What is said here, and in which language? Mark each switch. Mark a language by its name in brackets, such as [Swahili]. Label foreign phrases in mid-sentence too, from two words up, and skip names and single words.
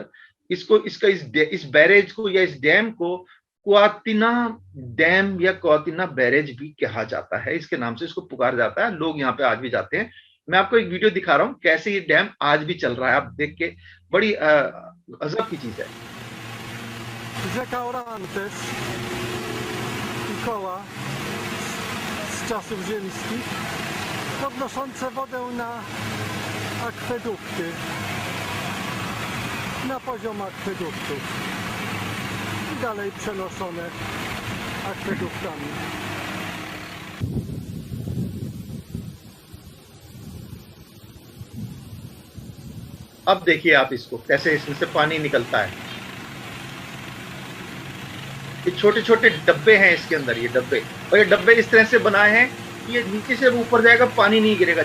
[Hindi] इसको इसका इस बैरेज को या इस डैम को क्वातिना डैम या क्वातिना बैरेज भी कहा जाता है, इसके नाम से इसको पुकार जाता है। लोग यहाँ पे आज भी जाते हैं। मैं आपको एक वीडियो दिखा रहा हूँ कैसे ये डैम आज भी चल रहा है, आप देख के बड़ी अजब की चीज है। [Polish] Rzeka Orantes i koła z czasów rzymskich podnoszące wodę na akwedukty, na poziom akweduktów i dalej przenoszone akweduktami. [Hindi] अब देखिए आप इसको कैसे इसमें से पानी निकलता है। ये छोटे छोटे डब्बे हैं इसके अंदर, ये डब्बे, और ये डब्बे इस तरह से बनाए हैं कि ये नीचे से ऊपर जाएगा पानी नहीं गिरेगा।